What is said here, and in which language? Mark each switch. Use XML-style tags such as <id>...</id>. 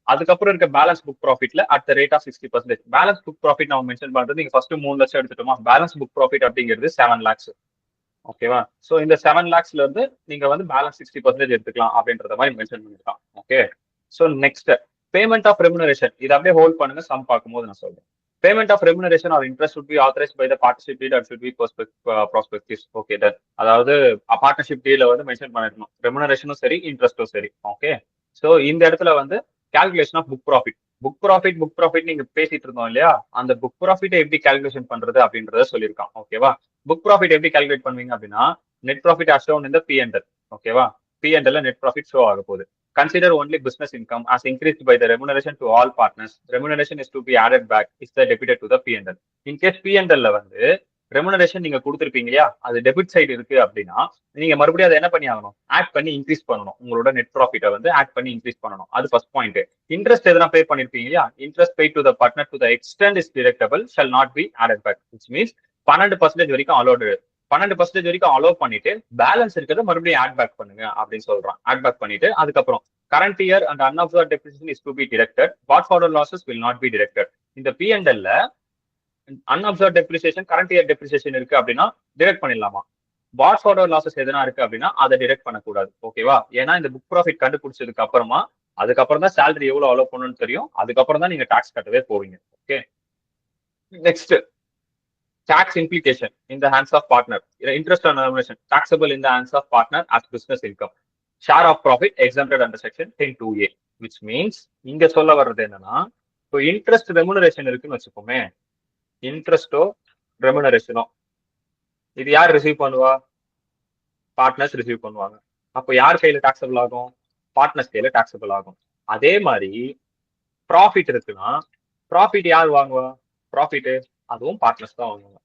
<ta>அதுக்கப்புறம் இருக்க balance book ப்ராஃபிட்ல at the rate of 60%. Balance book profit நம்ம மென்ஷன் பண்றது நீங்க ஃபர்ஸ்ட் 3 லட்சம் எடுத்துட்டோமா, பேலன்ஸ் புக் ப்ராஃபிட் அப்படிங்கிறது 7 lakhs. ஓகேவா? சோ இந்த 7 lakhsல இருந்து நீங்க வந்து பேலன்ஸ் 60% எடுத்துக்கலாம் அப்படின்றத மாதிரி மென்ஷன் பண்ணிருக்கான். Okay. So next payment of remuneration. இதை அப்படியே ஹோல்ட் பண்ணுங்க, சம் பார்க்கும்போது நான் சொல்றேன்.</ta> <en>Payment of remuneration or interest should be authorized by the partnership deed and should be prospectus. Okay done.</en> <ta>அதாவது பார்ட்னர்ஷிப் டீல வந்து மென்ஷன் பண்ணிருக்கணும், ரெமுனரேஷனும் சரி இன்ட்ரெஸ்டும் சரி. ஓகே. சோ இந்த இடத்துல வந்து calculation of book profit. Book profit நீங்க பேசிட்டு இருந்தோம் இல்லையா, அந்த புக் ப்ராஃபிட்டை எப்படி கால்குலேஷன் பண்றது அப்படின்றத சொல்லியிருக்கான். ஓகேவா? புக் ப்ராஃபிட் எப்படி கால்குலேட் பண்ணுவீங்க அப்படின்னா, net profit</ta> <en>as shown in the P&L.</en> <ta>ஓகேவா? P&L நெட் ப்ராஃபிட் ஷோ ஆக போகுது.</ta> <en>Consider only business income as increased by the remuneration to all partners. Remuneration is to be added back is the debited to the P&L. In case</en> <ta>P&L வந்து remuneration நீங்க கொடுத்துருப்பீங்க இல்லையா, அது debit side இருக்கு அப்படின்னா நீங்க மறுபடியும் அதை என்ன பண்ணி ஆகணும், ஆட் பண்ணி இன்க்ரீஸ் பண்ணணும். உங்களோட நெட் ப்ராஃபிட்டை வந்து ஆட் பண்ணி இன்க்ரீஸ் பண்ணணும். அது ஃபர்ஸ்ட் பாயிண்ட். இன்ட்ரெஸ்ட் எதனா பே பண்ணிருப்பீங்க இல்லையா,</ta> <en>Interest pay to the partner to the extent is deductible shall not be added back.</en> <ta>Which means 12% வரைக்கும் அலோடு. 12% வரைக்கும் அலோவ் பண்ணிட்டு பேலன்ஸ் இருக்கிறத மறுபடியும் ஆட் பேக் பண்ணுங்க அப்படின்னு சொல்றான். ஆட் பேக் பண்ணிட்டு அதுக்கப்புறம்</ta> <en>current year and unabsorbed depreciation is to be deducted. Brought forward losses will not be deducted.</en> <ta>இந்த P&L</ta> <en>unabsorbed depreciation, current year depreciation</en> <ta>இருக்கு அப்படின்னா டிடெக்ட் பண்ணிடலாமா. brought forward losses எதனா இருக்கு அப்படின்னா அதை டிடெக்ட் பண்ணக்கூடாது. ஓகேவா? ஏன்னா இந்த புக் ப்ராஃபிட் கண்டுபிடிச்சதுக்கு அப்புறமா அதுக்கப்புறம் தான் சேலரி எவ்வளவு அலோவ் பண்ணணும்னு தெரியும். அதுக்கப்புறம் தான் நீங்க டாக்ஸ் கட்டவே போவீங்க.</ta> <en>Okay. Next tax implication in the hands of partner. Interest on remuneration taxable in the hands of partner as business income. Share of profit exempted under section 10(2)(a), which means</en> <ta>இங்க சொல்ல வர்றது என்னன்னா, இப்போ interest remuneration இருக்குன்னு வச்சுக்கோமே, இன்ட்ரெஸ்டோ ரெமுனரேஷனோ இது யார் receive பண்ணுவா, பார்ட்னர்ஸ் ரிசீவ் பண்ணுவாங்க. அப்போ யார் கையில டாக்ஸபிள் ஆகும், பார்ட்னர்ஸ் கையில டாக்ஸபிள் ஆகும். அதே மாதிரி ப்ராஃபிட் இருக்குன்னா ப்ராஃபிட் யார் வாங்குவா, ப்ராஃபிட் அதுவும் பார்ட்னர்ஸ் தான் வாங்குவாங்க.</ta>